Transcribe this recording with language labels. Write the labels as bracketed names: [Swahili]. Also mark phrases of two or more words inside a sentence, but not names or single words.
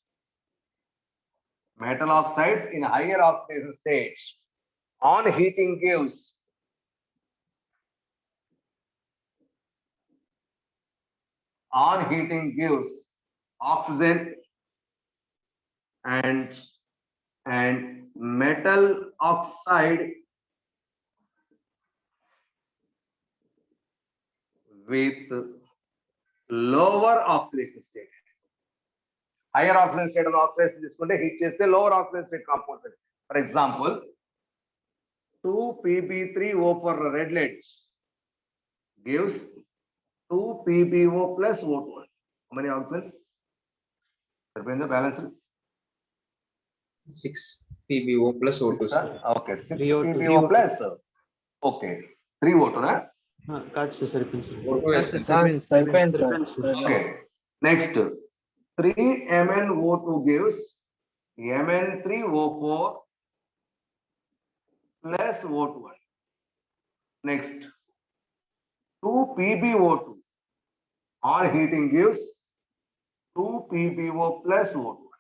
[English] Metal oxides in higher oxidation stage on heating gives oxygen and metal oxide with lower oxidation state. Higher oxidation state of oxidation తీసుకుంటే heat చేస్తే lower oxidation state compounds. For example, 2Pb3O for red lead gives 2PbO plus O2. How many oxygens? Sir, balance 6 PbO plus O2. Sir. Okay, 6 PbO plus. Okay, 3 O2 na? [Telugu] కాదు సార్ సరిపోయింది సార్. [English] Okay, next 3 MnO2 gives Mn3O4 plus O2. Next 2 PbO2 on heating gives 2 PbO plus O2.